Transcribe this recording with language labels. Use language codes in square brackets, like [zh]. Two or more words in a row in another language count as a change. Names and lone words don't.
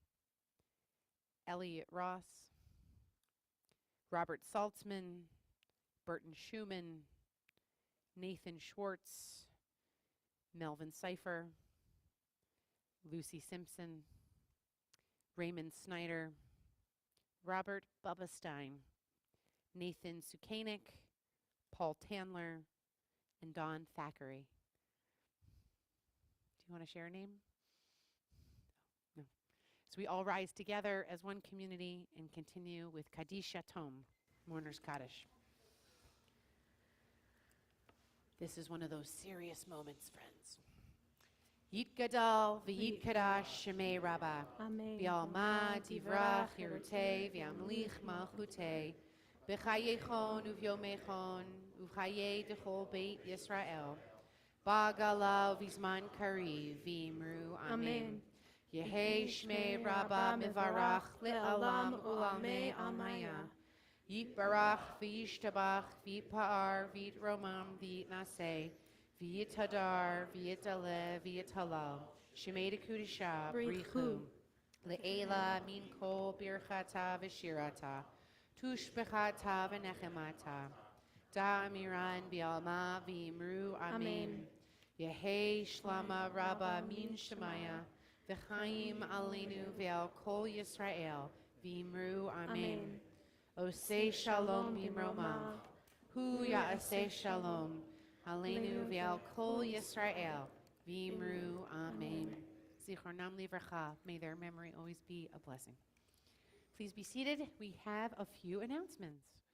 [en] Elliot Ross, Robert Saltzman, Burton Schumann, Nathan Schwartz, Melvin Cipher, Lucy Simpson, Raymond Snyder, Robert Bubba Stein, Nathan Sukanik, Paul Tandler, and Don Thackeray. Do you want to share a name? No. So we all rise together as one community and continue with [he] קדיש יתום, [en] Mourner's Kaddish. This is one of those serious moments, friends. [arc] יתגדל ויתקדש שמה רבא. Amen. בעלמא די ברא כרעותה וימליך מלכותה. בחייכון וביומיכון ובחיי דכל בית ישראל. בעגלא ובזמן קריב ואמרו אמן. יהא שמה רבא מברך לעלם ולעלמי עלמיא. יתברך וישתבח ויתפאר ויתרומם ויתנשא. ויתהדר, ויתעלה, ויתהלל, שמה דקודשא, בריך הוא, לעלא מן כל ברכתא ושירתא, תשבחתא ונחמתא, דאמירן בעלמא ואמרו אמן. יהא שלמא רבא מן שמיא, וחיים עלינו ועל כל ישראל, ואמרו אמן. [he] עושה שלום במרומיו, הוא יעשה שלום, עלינו ועל כל ישראל, ואמרו אמן. זכרונם לברכה, [en] may their memory always be a blessing. Please be seated. We have a few announcements.